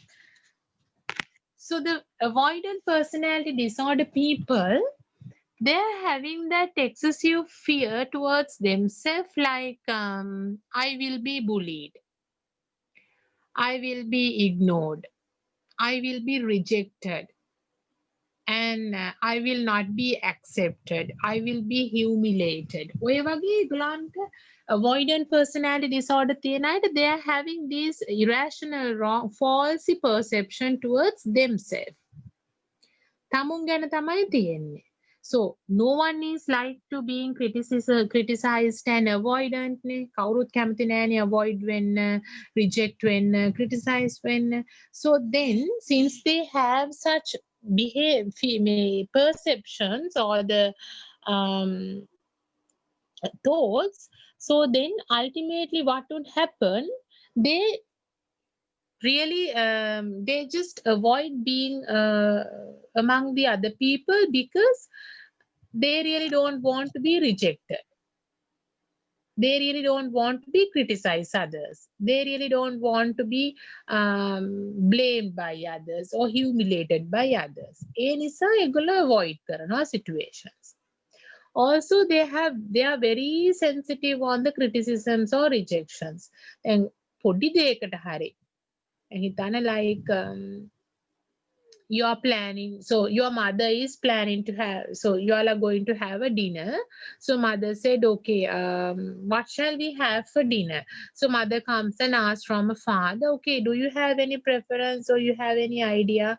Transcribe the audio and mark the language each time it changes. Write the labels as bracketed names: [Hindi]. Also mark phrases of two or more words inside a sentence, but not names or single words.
[English] So the avoidant personality disorder people, they are having that excessive fear towards themselves, like I will be bullied, I will be ignored, I will be rejected, and I will not be accepted, I will be humiliated. [Sinhala] ඔය වගේ ඒගොල්ලන්ට [English] avoidant personality disorder [Sinhala] තියෙන අයට, [English] they are having this irrational, wrong, false perception towards themselves. [Sinhala] තමුන් ගැන තමයි තියෙන්නේ. [English] So no one is like to being criticized and avoidant නේ. [Sinhala] කවුරුත් කැමති නෑනේ avoid වෙන්න, reject වෙන්න, criticize වෙන්න. [English] So then since they have such perceptions or the thoughts, so then ultimately what would happen, they really they just avoid being among the other people because they really don't want to be rejected. They really don't want to be criticized others. They really don't want to be blamed by others or humiliated by others. [Sinhala] ඒ නිසා ඒගොල්ලෝ avoid කරනවා situations. [English] Also they are very sensitive on the criticisms or rejections. And [Sinhala] පොඩි දෙයකට හරි හිතන්න [English] like you are planning, so your mother is planning to have, so you all are going to have a dinner. So mother said, okay, what shall we have for dinner? So mother comes and asks from a father, okay, do you have any preference or you have any idea?